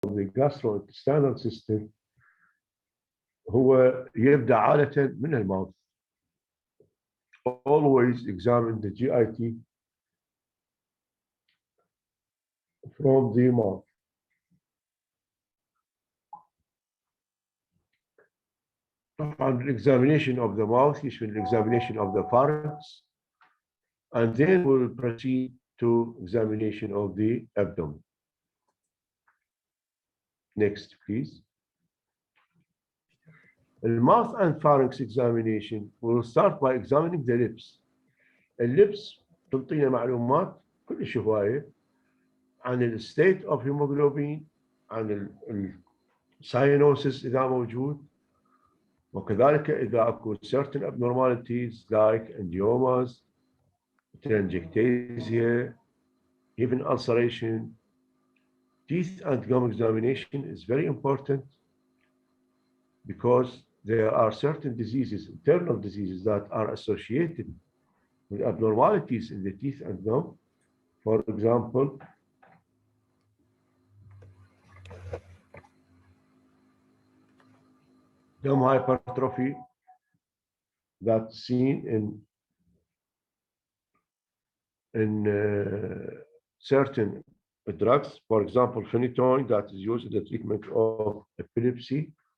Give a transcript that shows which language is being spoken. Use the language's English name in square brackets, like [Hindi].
[English] the gastrointestinal system [Arabic] هو يبدأ عادة من الماوث. [English] Always examine the GIT from the mouth. [Arabic] طبعا [English] examination of the mouth [Arabic] يشمل [English] examination of the pharynx, and then we'll proceed to examination of the abdomen. Next, please. The mouth and pharynx examination, we'll start by examining the lips. [Arabic] اللبس تنطينا معلومات كلش هواية عن ال [English] state of hemoglobin، [Arabic] عن الساينوسيس إذا موجود، وكذلك إذا أكو [English] certain abnormalities like angiomas, telangiectasia, even ulceration. Teeth and gum examination is very important because there are certain diseases, internal diseases, that are associated with abnormalities in the teeth and gum. For example, gum hypertrophy that's seen in certain drugs, for example, phenytoin, that is used in the treatment of epilepsy.